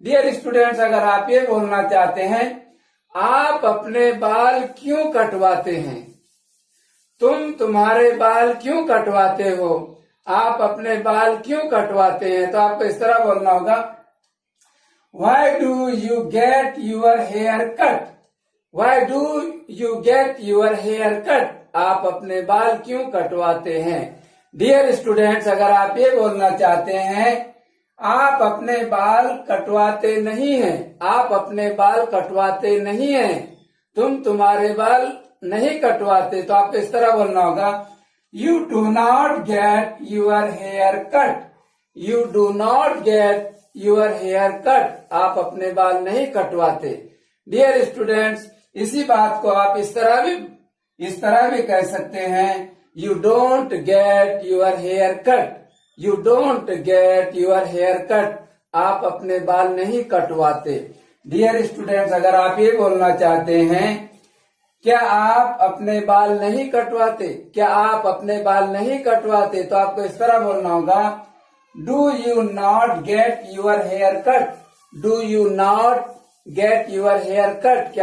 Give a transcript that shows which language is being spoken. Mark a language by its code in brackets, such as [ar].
[hi] Dear students, अगर आप ये बोलना चाहते हैं आप अपने बाल क्यों कटवाते हैं, तुम्हारे बाल क्यों कटवाते हो, आप अपने बाल क्यों कटवाते हैं, तो आपको इस तरह बोलना होगा [en] Why do you get your hair cut? Why do you get your hair cut? [hi] आप अपने बाल क्यों कटवाते हैं? डियर स्टूडेंट्स, अगर आप ये बोलना चाहते हैं आप अपने बाल कटवाते नहीं हैं, आप अपने बाल कटवाते नहीं हैं, तुम्हारे बाल नहीं कटवाते, तो आपको इस तरह बोलना होगा [en] You do not get your hair cut. You do not get your hair cut. [hi] आप अपने बाल नहीं कटवाते। डियर स्टूडेंट्स, इसी बात को आप इस तरह भी कह सकते हैं [en] You don't get your hair cut. You don't get your hair cut. [hi] आप अपने बाल नहीं कटवाते। डियर स्टूडेंट्स, अगर आप ये बोलना चाहते हैं क्या आप अपने बाल नहीं कटवाते, क्या आप अपने बाल नहीं कटवाते, तो आपको इस तरह बोलना होगा [en] Do you not get your hair cut? Do you not get your hair cut?